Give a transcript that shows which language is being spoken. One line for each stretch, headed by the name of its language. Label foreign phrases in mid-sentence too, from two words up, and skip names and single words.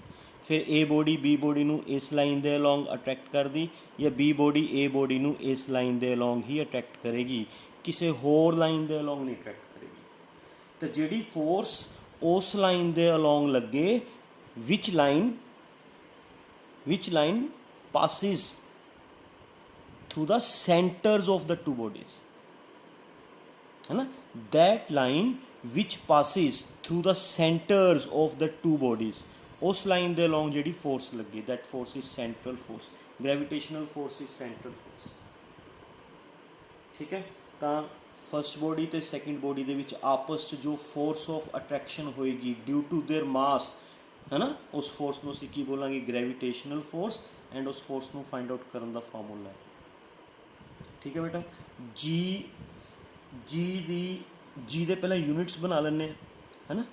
Punjabi: ਫਿਰ A ਬੋਡੀ B ਬੋਡੀ ਨੂੰ ਇਸ ਲਾਈਨ ਦੇ ਅਲੋਂਗ ਅਟਰੈਕਟ ਕਰਦੀ, ਜਾਂ B ਬੋਡੀ A ਬੋਡੀ ਨੂੰ ਇਸ ਲਾਈਨ ਦੇ ਅਲੋਂਗ ਹੀ ਅਟਰੈਕਟ ਕਰੇਗੀ, ਕਿਸੇ ਹੋਰ ਲਾਈਨ ਦੇ ਅਲੋਂਗ ਨਹੀਂ ਅਟਰੈਕਟ ਕਰੇਗੀ। ਤਾਂ ਜਿਹੜੀ ਫੋਰਸ ਉਸ ਲਾਈਨ ਦੇ ਅਲੋਂਗ ਲੱਗੇ,
English: which line passes through the centers of the two bodies,
Hindi: है ना,
English: that line which passes through the centers of the two bodies,
Hindi: उस लाइन
Punjabi: ਦੇ along ਜਿਹੜੀ force ਲੱਗੀ,
English: that force is central force, gravitational force is central force।
Punjabi: ਠੀਕ ਹੈ, ਤਾਂ
English: first body
Punjabi: ਤੇ
English: second body
Punjabi: ਦੇ ਵਿੱਚ ਆਪਸ 'ਚ ਜੋ
English: force of attraction
Punjabi: ਹੋਏਗੀ
English: due to their mass,
Punjabi: ਹੈ ਨਾ, ਉਸ ਫੋਰਸ ਨੂੰ ਅਸੀਂ ਕੀ ਬੋਲਾਂਗੇ,
English: gravitational force.
Punjabi: ਐਂਡ ਉਸ ਫੋਰਸ ਨੂੰ
English: find out
Punjabi: ਕਰਨ ਦਾ ਫਾਰਮੂਲਾ ਹੈ। ਠੀਕ ਹੈ ਬੇਟਾ, ਜੀ ਦੇ ਪਹਿਲਾਂ ਯੂਨਿਟਸ ਬਣਾ ਲੈਂਦੇ ਹਾਂ, ਹੈ ਨਾ।